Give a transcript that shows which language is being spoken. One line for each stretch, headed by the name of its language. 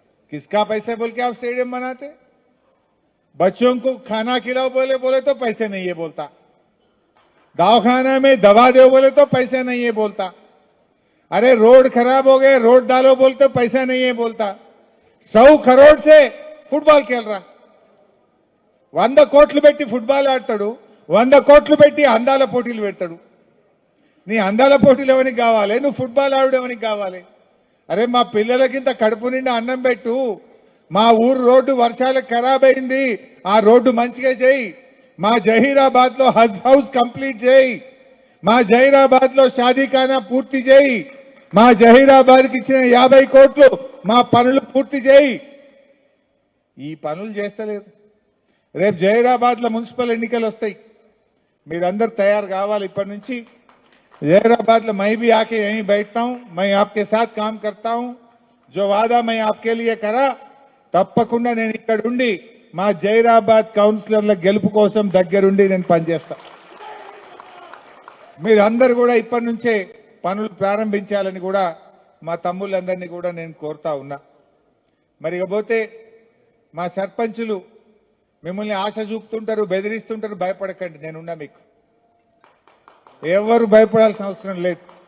Hindi: किसका पैसा बोल के आप स्टेडियम बनाते? बच्चों को खाना खिलाओ बोले तो पैसे नहीं है बोलता, दवाखाना में दवा दो बोले तो पैसे नहीं है बोलता, अरे रोड खराब हो गए रोड डालो बोलते तो पैसा नहीं है बोलता। 100 करोड़ से फुटबॉल खेल रहा,
Telugu: 100 కోట్లు పెట్టి ఫుట్బాల్ ఆడతాడు, 100 కోట్లు పెట్టి అందాల పోటీలు పెడతాడు। నీ అందాల పోటీలు ఎవరికి కావాలి? నువ్వు ఫుట్బాల్ ఆడడం ఎవరికి కావాలి? అరే మా పిల్లలకింత కడుపు నిండా అన్నం పెట్టు, మా ఊరు రోడ్డు వర్షాలకు ఖరాబ్ అయింది, ఆ రోడ్డు మంచిగా చేయి, మా జహీరాబాద్ లో హజ్ హౌస్ కంప్లీట్ చేయి, మా జహీరాబాద్ లో షాదీఖానా పూర్తి చేయి, మా జహీరాబాద్ కి ఇచ్చిన 50 కోట్లు మా పనులు పూర్తి చేయి। ఈ పనులు చేస్తలేదు। రేపు జహీరాబాద్ లో మున్సిపల్ ఎన్నికలు వస్తాయి, మీరందరూ తయారు కావాలి ఇప్పటి నుంచి।
Hindi: जहीराबाद में मैं भी आके यहीं बैठता हूं, मैं आपके साथ काम करता हूं, जो वादा मैं आपके लिए करा
Telugu: తప్పకుండా నేను ఇక్కడ ఉండి మా జహీరాబాద్ కౌన్సిలర్ల గెలుపు కోసం దగ్గరుండి నేను పనిచేస్తా। మీరందరూ కూడా ఇప్పటి నుంచే పనులు ప్రారంభించాలని కూడా మా తమ్ముళ్ళందరినీ కూడా నేను కోరుతా ఉన్నా। మరి ఇకపోతే మా సర్పంచులు మిమ్మల్ని ఆశ చూపుతుంటారు, బెదిరిస్తుంటారు, భయపడకండి, నేనున్నా మీకు, ఎవరు భయపడాల్సిన అవసరం లేదు।